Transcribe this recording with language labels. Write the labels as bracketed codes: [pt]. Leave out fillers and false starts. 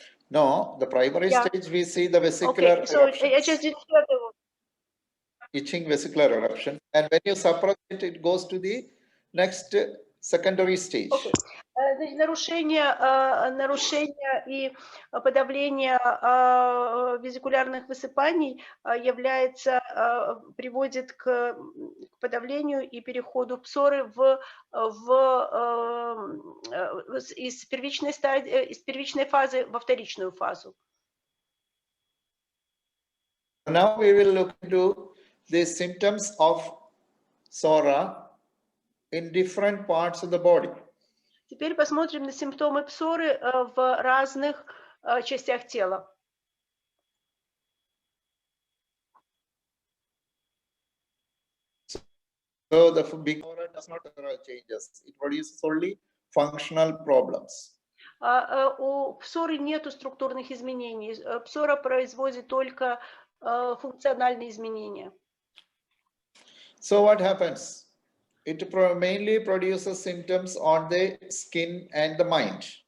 [en] No, the primary stage we see the vesicular eruptions, itching vesicular eruption, and when you suppress it, it goes to the next secondary stage. [ru] Нарушение и подавление везикулярных высыпаний приводит к подавлению и переходу псоры из первичной фазы во вторичную фазу. [en] Now we will look into the symptoms of psora in different parts of the body. [ru] Теперь посмотрим на симптомы псоры в разных частях тела. [en] So the big psora does not changes; it produces only functional problems. [ru] У псоры нету структурных изменений. Псора производит только функциональные изменения. [en] So what happens? It mainly produces symptoms on the skin and the mind.